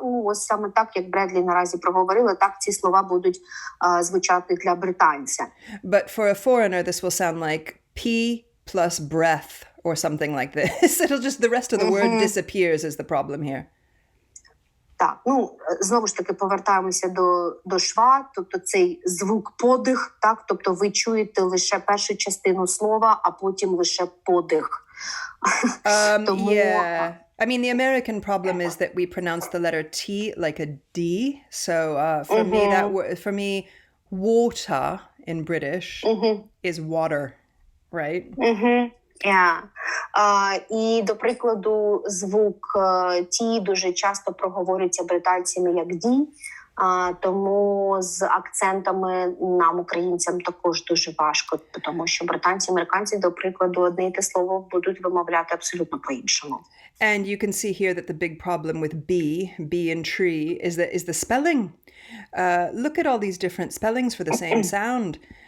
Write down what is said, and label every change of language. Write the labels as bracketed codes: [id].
[uk] Ось саме так, як Бредлі наразі проговорила, так ці слова будуть звучати для британця. [en] But for a foreigner, this will sound like P plus breath or something like this. It'll just, the rest of the word disappears is the problem here. [uk] Так, знову ж таки повертаємося до шва, тобто цей звук подих, так, тобто ви чуєте лише першу частину слова, а потім лише подих. Тому... Yeah. [en] I mean, the American problem is that we pronounce the letter T like a D. So for me, water in British is water, right? Yeah. [uk] І, до прикладу, звук «ті» дуже часто проговорюється британцями як «ді», тому з акцентами нам, українцям, також дуже важко, тому що британці, американці, до прикладу, одне й те слово будуть вимовляти абсолютно по-іншому. [en] And you can see here that the big problem with bee and tree is the spelling. Look at all these different spellings for the same sound.